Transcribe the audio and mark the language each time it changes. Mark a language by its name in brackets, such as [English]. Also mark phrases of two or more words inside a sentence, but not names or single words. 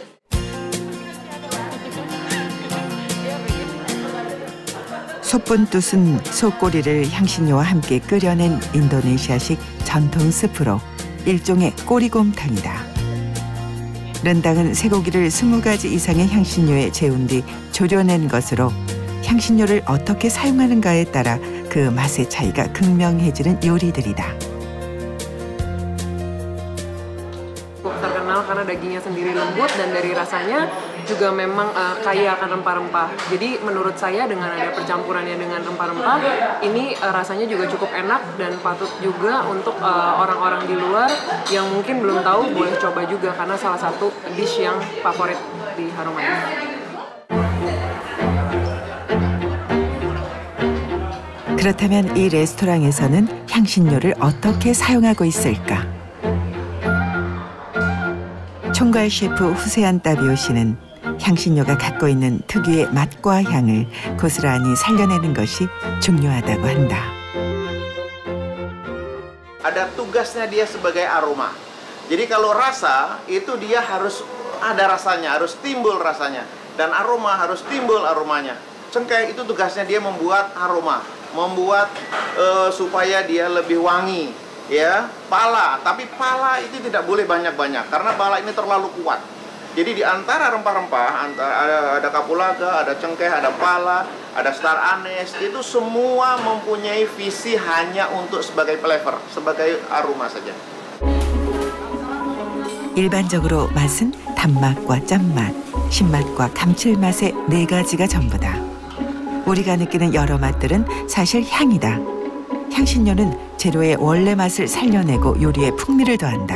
[Korean] 소분뚜은 소꼬리를 향신료와 함께 끓여낸 인도네시아식 전통 스프로 일종의 꼬리곰탕이다. 른당은 쇠고기를 20가지 이상의 향신료에 재운 뒤 졸여낸 것으로 향신료를 어떻게 사용하는가에 따라 그 맛의 차이가 극명해지는 요리들이다. [Indonesian] Terkenal karena dagingnya sendiri lembut dan dari rasanya juga memang kaya akan rempah-rempah. Jadi menurut saya dengan ada percampurannya dengan rempah-rempah, ini rasanya juga cukup enak dan patut juga untuk orang-orang di luar yang mungkin belum tahu boleh coba juga karena salah satu dish yang favorit di Harumaya. [Korean] 그렇다면 이 레스토랑에서는 향신료를 어떻게 사용하고 있을까? 총괄 셰프 후세안 따비오 씨는 향신료가 갖고 있는 특유의 맛과 향을 고스란히 살려내는 것이 중요하다고 한다. [Indonesian] Ada tugasnya dia sebagai aroma. Jadi kalau rasa itu dia harus ada rasanya, harus timbul rasanya, dan aroma harus timbul aromanya. Cengkeh itu tugasnya dia membuat aroma, membuat supaya dia lebih wangi, ya. Pala, tapi pala itu tidak boleh banyak-banyak karena pala ini terlalu kuat. Jadi di antara rempah-rempah, ada kapulaga, ada cengkeh, ada pala, ada [English] star anise, [Indonesian] itu semua mempunyai visi hanya untuk sebagai flavor, sebagai aroma saja. [Korean] 일반적으로 맛은 단맛과 짠맛, 신맛과 감칠맛의 4가지가 전부다. 우리가 느끼는 여러 맛들은 사실 향이다. 향신료는 재료의 원래 맛을 살려내고 요리에 풍미를 더한다.